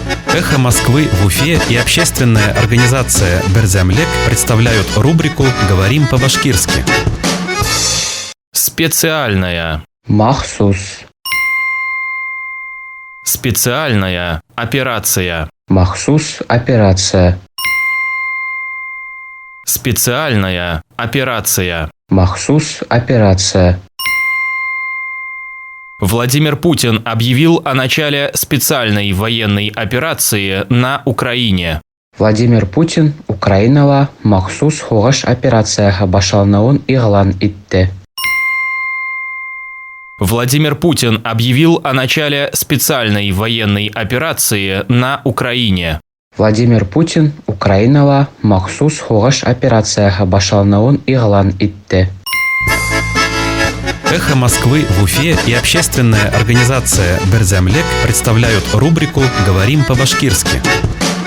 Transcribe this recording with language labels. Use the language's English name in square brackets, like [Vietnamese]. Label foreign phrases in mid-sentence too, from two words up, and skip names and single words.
[Russian] «Эхо Москвы» в Уфе и общественная организация «Берзямлек» представляют рубрику «Говорим по-башкирски». Специальная. [Bashkir] Махсус. [Russian] Специальная операция. [Bashkir] Махсус операция. [Russian] Специальная операция. [Bashkir] Махсус операция. [Russian] Владимир Путин объявил о начале специальной военной операции на Украине. [Bashkir] Владимир Путин Украинала махсус хораш операцияға башалнауын иғлан итте. [Russian] Владимир Путин объявил о начале специальной военной операции на Украине. [Bashkir] Владимир Путин Украинала махсус хораш операцияға башалнауын иғлан итте. [Russian] «Эхо Москвы» в Уфе и общественная организация «Берзямлек» представляют рубрику «Говорим по-башкирски».